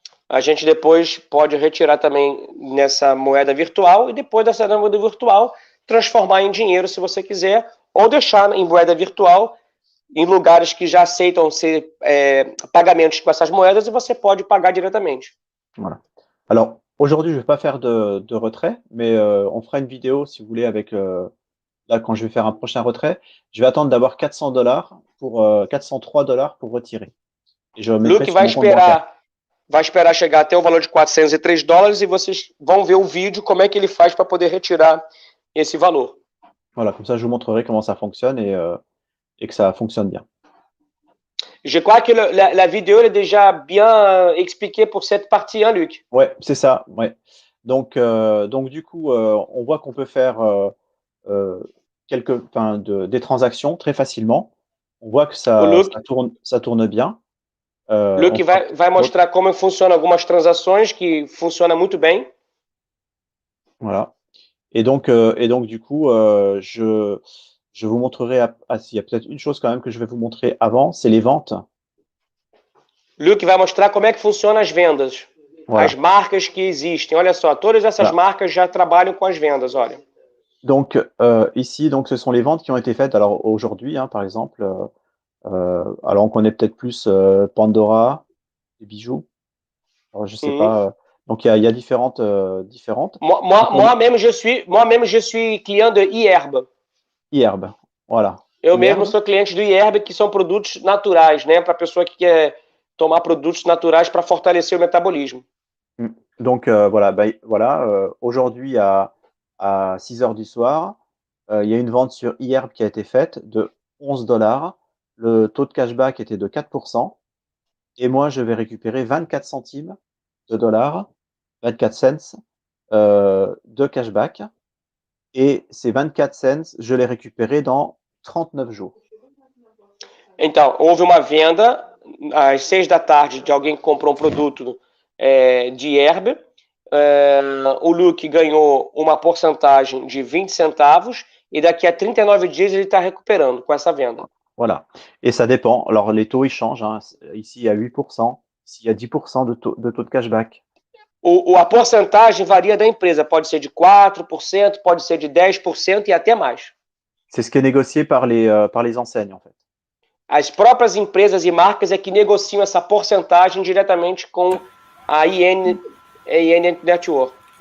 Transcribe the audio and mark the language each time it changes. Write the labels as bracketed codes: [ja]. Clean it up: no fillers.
[pt] A gente depois pode retirar também nessa moeda virtual e depois dessa moeda virtual transformar em dinheiro se você quiser ou deixar em moeda virtual em lugares que já aceitam ser pagamentos com essas moedas e você pode pagar diretamente. [fr] Voilà. Alors, aujourd'hui, je ne vais pas faire de retrait, mais on fera une vidéo, si vous voulez, avec là, quand je vais faire un prochain retrait. Je vais attendre d'avoir $400 pour $403 pour retirer. Et je mettrai Luke sur mon compte bancaire. [pt] vai esperar chegar até o valor de $403 e vocês vão ver o vídeo como é que ele faz para poder retirar esse valor. [fr] Voilà, comme ça, je vous montrerai comment ça fonctionne et que ça fonctionne bien. Je crois que la vidéo est déjà bien expliquée pour cette partie, hein, Luc? Ouais, c'est ça. Ouais. Donc, du coup, on voit qu'on peut faire euh, des transactions très facilement. On voit que [pt] O [fr] ça tourne bien. [pt] Luke vai mostrar como funcionam algumas transações que funciona muito bem. [fr] Voilà. Et donc, du coup, je vous montrerai. Il y a peut-être une chose quand même que je vais vous montrer avant, c'est les ventes. [pt] Luke vai mostrar como é que funcionam as vendas. [fr] Voilà. [pt] As marcas que existem. Olha só, todas essas marcas já trabalham com as vendas, olha. [fr] Donc, ici, ce sont les ventes qui ont été faites. Alors, aujourd'hui, hein, par exemple, alors on connaît peut-être plus Pandora, les bijoux. Alors, je sais pas. Donc, il y a différentes. Moi-même, je suis client de iHerb. iHerb, voilà. [pt] Eu mesmo sou cliente do iHerb, que são produtos naturais, né? Para a pessoa que quer tomar produtos naturais para fortalecer o metabolismo. [fr] Donc, voilà. Aujourd'hui, à 6 heures du soir, il y a une vente sur iHerb qui a été faite de $11. Le taux de cashback était de 4%. Et moi, je vais récupérer 24 centimes de dollars, 24 cents de cashback. Et ces 24 cents, je les récupérais dans 39 jours. [pt] Então, houve uma venda às 6 da tarde de alguém que comprou um produto de iHerb. O Luke ganhou uma porcentagem de 20 centavos e daqui a 39 dias ele está recuperando com essa venda. [fr] Voilà. Et ça dépend. Alors, les taux, ils changent. Hein. Ici, il y a 8%. Ici, il y a 10% de taux de cashback. [pt] A porcentagem varia da empresa. Pode ser de 4%, pode ser de 10% e até mais. [fr] C'est ce qui est négocié par les enseignes, en fait. [pt] As próprias empresas e marcas é que negociam essa porcentagem diretamente com a IN Network.